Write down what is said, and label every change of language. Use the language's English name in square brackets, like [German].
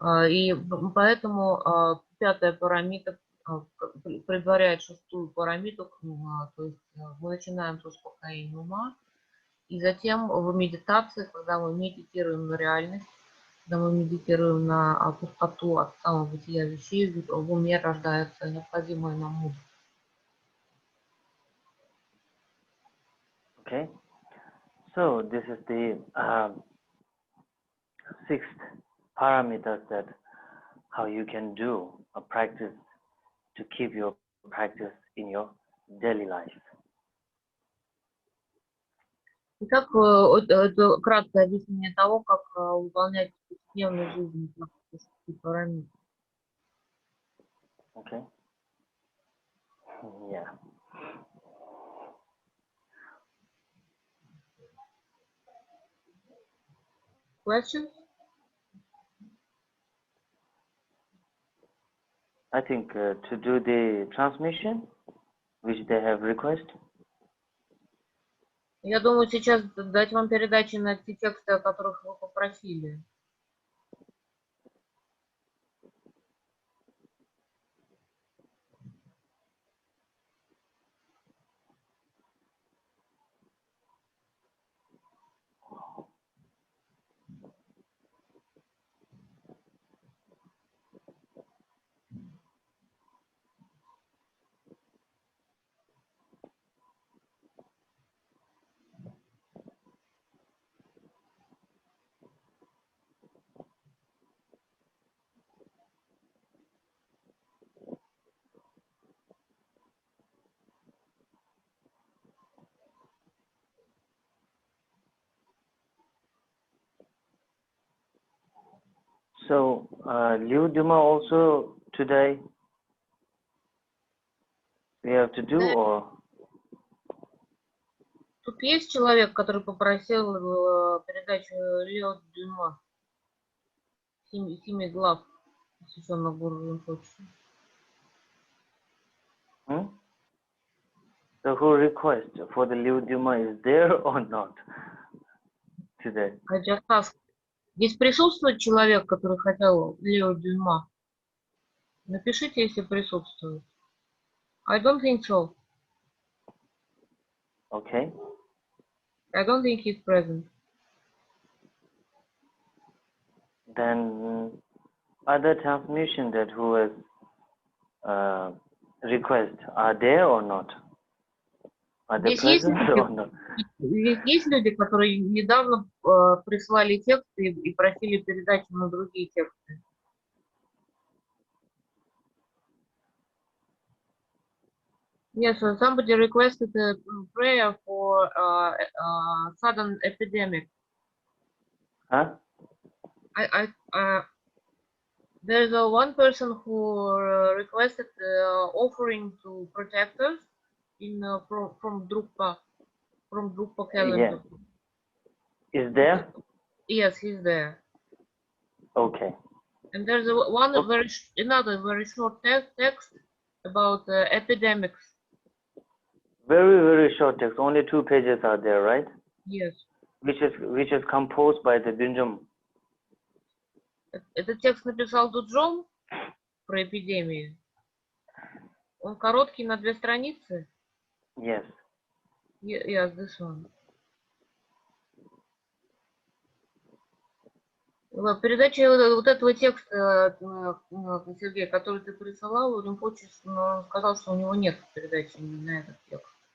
[Russian] И поэтому 5-я парамита предваряет 6-ю парамиту, то есть мы начинаем с успокоения ума, и затем в медитации, когда мы медитируем на реальность, когда мы медитируем на пустоту от самого бытия вещей, в уме рождается необходимая нам мудрость. [English] Okay, so this is the 6th parameters that how you can do a practice to keep your practice in your daily life. [Russian] Итак, это краткое объяснение того, как выполнять в повседневной жизни практику 6 параметров. [English] Okay. Yeah. Questions? I think to do the transmission, which they have request. [Russian] Я думаю, сейчас дать вам передачи на те тексты, о которых вы попросили. [English] So, Liu Duma also today we have to do, [Russian] Да, [English] or [Russian] тут есть человек, который попросил передачу Лео Дюма, семи глав, посвященных Гуру Rinpoche. [English] So who request for the Liu Duma is there or not today? I just asked, [Russian] здесь присутствует человек, который хотел Лео Дюма? Напишите, если присутствует. [English] I don't think so. Okay. I don't think he's present. Then other transmission that who has request are there or not? Are they [Russian] Здесь есть [English] present or [Russian] люди, [English] not? [Russian] здесь есть люди, которые недавно прислали тексты и просили передачу на другие тексты. [English] Yes, somebody requested a prayer for sudden epidemic. Huh? There's one person who requested offering to protectors in from Drupal calendar. Yeah. Is there? Yes, he's there. Okay. And there's another very short text about epidemics. Very, very short text. Only 2 pages are there, right? Yes. Which is composed by the Binjam. [Russian] Этот текст написал Дуджон про эпидемию. Он короткий, на 2 страницы. [English] Yes. Yes, this one. [Russian] Передача вот этого текста, Сергей, который ты присылал, Римпочи сказал, что у него нет передачи на этот текст.